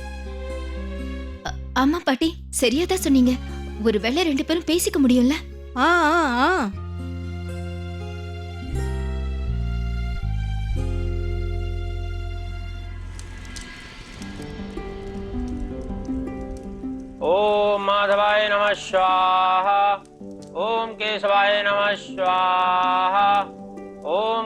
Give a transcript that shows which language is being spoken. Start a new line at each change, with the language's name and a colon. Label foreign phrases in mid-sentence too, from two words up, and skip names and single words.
Tamil: ஆமா பாட்டி, சரியாதான் சொன்னீங்க. ஒருவேளை ரெண்டு பேரும் பேசிக்க முடியும்ல? ஆ ஆ ஆ
Sanskrit: ओम माधवाय नमः स्वाहा, ओम केशवाय नमः स्वाहा, ओम